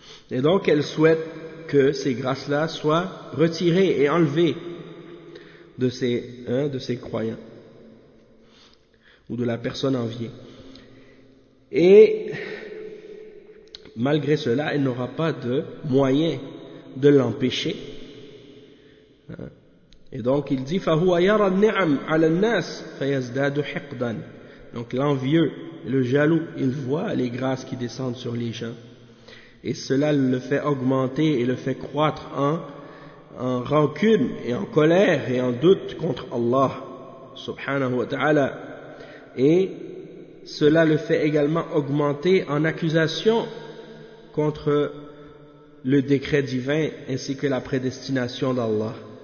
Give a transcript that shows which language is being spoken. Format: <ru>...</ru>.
<fr>Et donc elle souhaite que ces grâces-là soient retirées et enlevées de ses croyants ou de la personne enviée. Et malgré cela, elle n'aura pas de moyen de l'empêcher. Et donc il dit</fr> <ar>فَهُوَ يَرَى النِّعَمْ عَلَى النَّاسِ فَيَزْدَادُ حِقْدًا.</ar> <fr>Donc l'envieux, le jaloux, il voit les grâces qui descendent sur les gens et cela le fait augmenter et le fait croître en rancune et en colère et en doute contre Allah subhanahu wa ta'ala, et cela le fait également augmenter en accusation contre le décret divin ainsi que la prédestination d'Allah,</fr>